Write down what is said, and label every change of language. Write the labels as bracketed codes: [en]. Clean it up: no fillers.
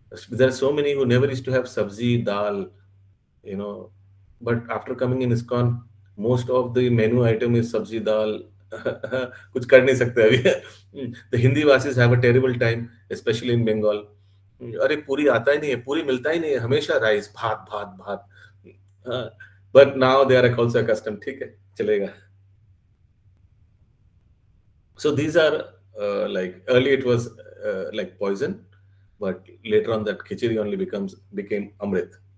[en] There are so many who never used to have sabzi, dal, you know, but after coming in ISKCON, most of the menu item is sabzi, dal. [hi] कुछ कर नहीं सकते अभी. [en] The Hindi vasis have a terrible time, especially in Bengal. [hi] अरे पूरी आता ही नहीं है, पूरी मिलता ही नहीं है, हमेशा राइस, भात भात भात. [en] But now they are also accustomed. [hi] ठीक है, चलेगा. [en] So these are like early it was like poison, but later on that khichdi only became amrit.